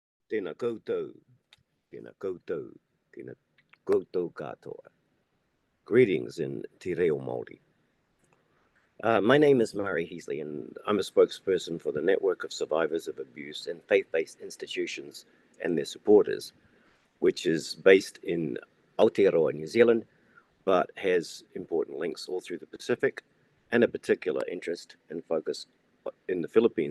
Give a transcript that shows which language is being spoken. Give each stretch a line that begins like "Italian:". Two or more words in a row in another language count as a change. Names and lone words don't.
Māori: Tēnā koutou, tēnā koutou, tēnā koutou katoa.
English: Greetings in Te Reo Māori. My name is Murray Heasley, and I'm a spokesperson for the Network of Survivors of Abuse and Faith-Based Institutions and their supporters, which is based in Aotearoa, New Zealand, but has important links all through the Pacific and a particular interest and focus in the Philippines.